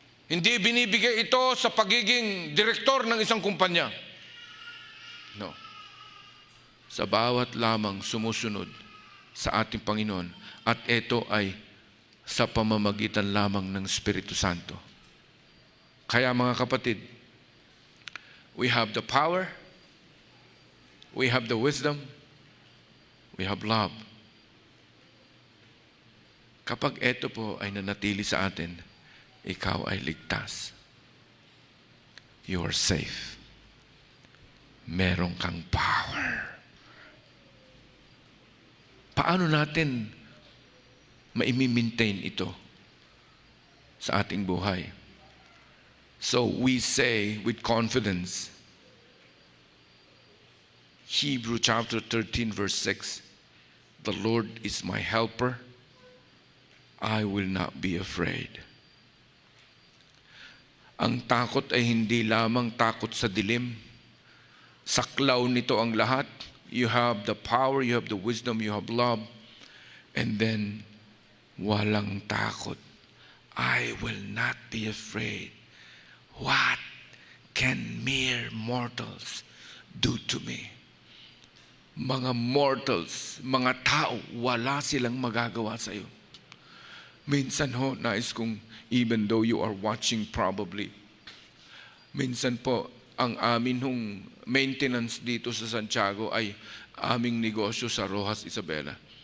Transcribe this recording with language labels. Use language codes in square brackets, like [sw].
[tl] Hindi binibigay ito sa pagiging direktor ng isang kumpanya. No. Sa bawat lamang sumusunod sa ating Panginoon. At ito ay sa pamamagitan lamang ng Espiritu Santo. Kaya mga kapatid, [en] we have the power, we have the wisdom, we have love. [tl] Kapag ito po ay nanatili sa atin, ikaw ay ligtas. [en] You are safe. Meron kang power. [tl] Paano natin maimi-maintain ito sa ating buhay? [en] So we say with confidence, Hebrew chapter 13 verse 6, the Lord is my helper, I will not be afraid. [tl] Ang takot ay hindi lamang takot sa dilim. Saklaw nito ang lahat. [en] You have the power, you have the wisdom, you have love, and then [tl] walang takot. [en] I will not be afraid. What can mere mortals do to me? [tl] Mga mortals, mga tao, wala silang magagawa sa iyo. Minsan ho, nais kong, [en] even though you are watching probably, [tl] minsan po, ang amin hong maintenance dito sa Santiago ay aming negosyo sa Rojas Isabela.